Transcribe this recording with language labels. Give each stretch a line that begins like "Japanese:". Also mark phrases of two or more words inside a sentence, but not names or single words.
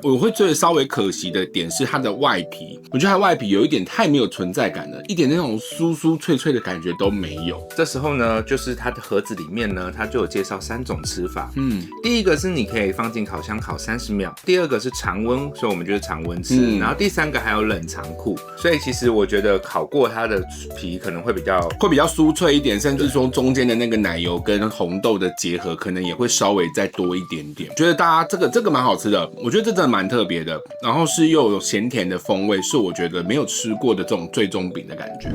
Chinese: 我會覺得稍微可惜的點是它的外皮，我觉得它的外皮有一點太沒有存在感了，一點那種酥酥脆脆的感覺都沒有。這時候呢，就是它的盒子裡面呢，它就有介紹3種吃法。第一個是你可以放進烤箱烤30秒，第二個是常溫，所以我們就是常溫吃，然後第3個還有冷藏庫。所以其實我覺得烤過它的皮可能會比較酥脆一點，甚至說中間的那個奶油跟紅豆的結合，可能也會稍微再多一點點。覺得大家這個蠻好吃的，我覺得這真的蠻特別的，然後是又有鹹甜的風味，是我覺得沒有吃過的這種最終餅的感覺。